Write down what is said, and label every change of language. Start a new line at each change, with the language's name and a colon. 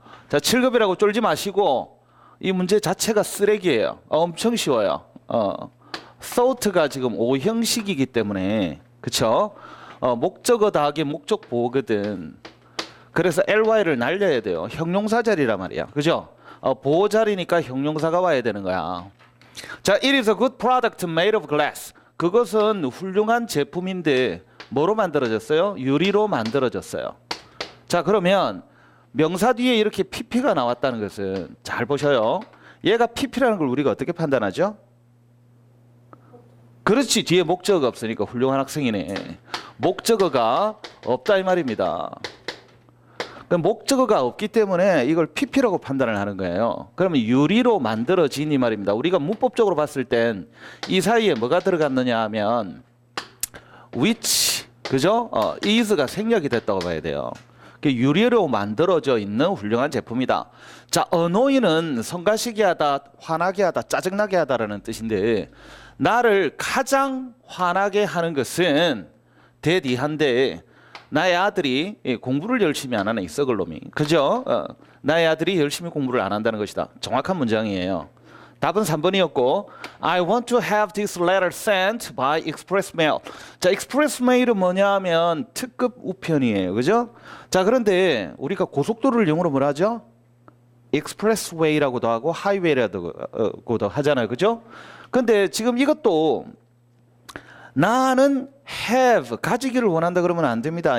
Korean: 자, 7급이라고 쫄지 마시고 이 문제 자체가 쓰레기예요. 엄청 쉬워요. thought가 지금 오형식이기 때문에 그쵸? 목적어 더하기 목적 보호거든. 그래서 ly를 날려야 돼요. 형용사 자리란 말이야. 그죠? 보호 자리니까 형용사가 와야 되는 거야. 자,
English: it is a good product made of glass.
Korean: 그것은 훌륭한 제품인데 뭐로 만들어졌어요? 유리로 만들어졌어요. 자, 그러면 명사 뒤에 이렇게 pp가 나왔다는 것은 잘 보셔요. 얘가 pp라는 걸 우리가 어떻게 판단하죠? 그렇지, 뒤에 목적어가 없으니까 훌륭한 학생이네. 목적어가 없다 이 말입니다. 목적어가 없기 때문에 이걸 pp라고 판단을 하는 거예요. 그러면 유리로 만들어진 이 말입니다. 우리가 문법적으로 봤을 땐 이 사이에 뭐가 들어갔느냐 하면 which, 그죠? is가 생략이 됐다고 봐야 돼요. 유리로 만들어져 있는 훌륭한 제품이다. 자, annoy는 성가시게 하다, 화나게 하다, 짜증나게 하다라는 뜻인데 나를 가장 화나게 하는 것은 대디한데 나의 아들이 공부를 열심히 안 하는 이 썩을 놈이, 그죠? 나의 아들이 열심히 공부를 안 한다는 것이다. 정확한 문장이에요. 답은 3번이었고
English: I want to have this letter sent by express mail.
Korean: 자, express mail은 뭐냐 하면 특급 우편이에요. 그죠? 자, 그런데 우리가 고속도로를 영어로 뭐라 하죠? expressway라고도 하고 highway라고도 하잖아요. 그죠? 근데 지금 이것도 나는 have, 가지기를 원한다 그러면 안 됩니다.